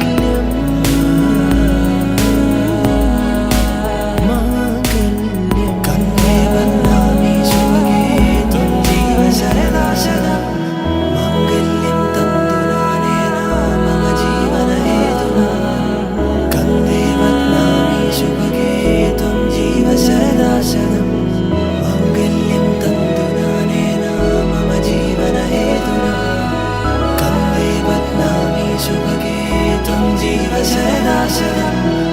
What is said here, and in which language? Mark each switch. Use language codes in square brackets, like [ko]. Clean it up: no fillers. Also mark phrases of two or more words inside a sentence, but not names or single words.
[sa] മാംഗല്യം കണ്ടേ ബധ്നാമി ശുഭഗേ ത്വം ജീവ സരദാ ശതം മംഗല്യം തന്തുനാനേന മമ ജീവനഹേതുനാ കन्दे बध्नामि शुभगे त्वं जीव सदा शतम् मङ्गल्यं तन्तुनानेन मम जीवनहेतुना कन्दे बध्नामि शुभगे त्वं जीव सदा शतम्